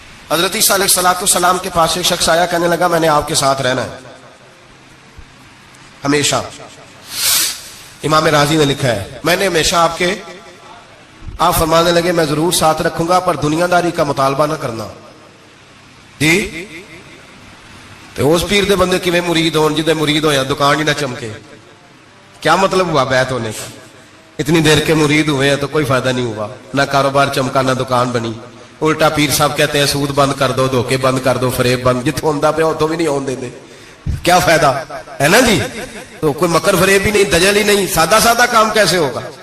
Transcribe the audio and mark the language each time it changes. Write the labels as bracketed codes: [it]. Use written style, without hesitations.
[ur] حضرت عیسیٰ علیہ السلام کے پاس ایک شخص آیا, کہنے لگا میں نے آپ کے ساتھ رہنا ہے ہمیشہ. امام راضی نے لکھا ہے میں نے ہمیشہ آپ فرمانے لگے میں ضرور ساتھ رکھوں گا پر دنیا داری کا مطالبہ نہ کرنا. [pa] جی تو اس پیر دے بندے کیویں مرید ہون, جدے مرید ہویا دکان ہی نہ چمکے. [ur] کیا مطلب ہوا بیعت ہونے کا؟ اتنی دیر کے مرید ہوئے ہیں تو کوئی فائدہ نہیں ہوا, نہ کاروبار چمکا نہ دکان بنی. الٹا پیر صاحب کہتے ہیں سود بند کر دو, دھوکے بند کر دو, فریب بند. [pa] جتوں ہوندا پیا اتوں بھی نہیں ہون دے, کیا فائدہ ہے نا جی. [ur] تو کوئی مکر فریب بھی نہیں, دجل ہی نہیں, سادہ کام کیسے ہوگا.